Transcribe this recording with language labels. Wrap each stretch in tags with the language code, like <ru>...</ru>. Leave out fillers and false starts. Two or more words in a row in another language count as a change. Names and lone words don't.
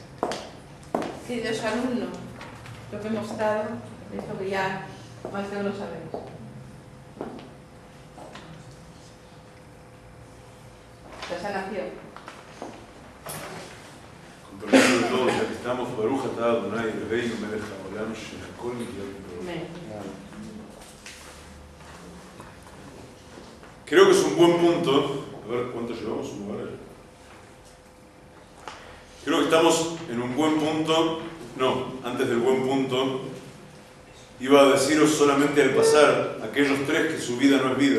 <es>Queridos alumnos, lo que hemos estado es lo que ya más de uno sabemos. La sanación. Con permiso de todos, ya que estamos,</es> <he>ברוך אתה אדוני אלוהינו מלך העולם שהכל נהיה בדברו. Amén.</he> <es>Creo que es un buen punto. A ver, ¿cuánto llevamos? ¿Una hora? Creo que estamos en un buen punto. No, antes del buen punto, iba a deciros solamente al pasar aquellos tres que su vida no es vida.</es>